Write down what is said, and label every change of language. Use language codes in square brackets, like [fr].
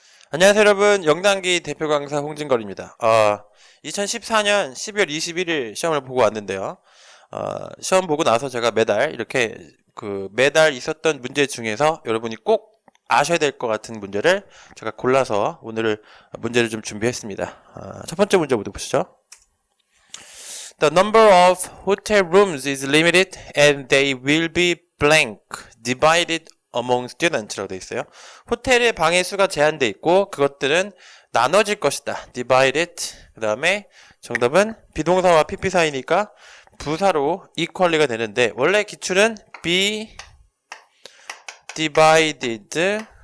[ko] 안녕하세요 여러분, 영단기 대표 강사 홍진걸입니다. 2014년 12월 21일 시험을 보고 왔는데요. 시험 보고 나서 제가 매달 이렇게 매달 있었던 문제 중에서 여러분이 꼭 아셔야 될 것 같은 문제를 제가 골라서 오늘 문제를 좀 준비했습니다. 첫 번째 문제 모두 보시죠. [en] The number of hotel rooms is limited and they will be blank, divided among students [ko] 라고 되어 있어요. 호텔의 방의 수가 제한되어 있고 그것들은 나눠질 것이다. [en] divided. [ko] 그 다음에 정답은 비동사와 PP 사이니까 부사로 equally가 되는데 원래 기출은 [en] be divided.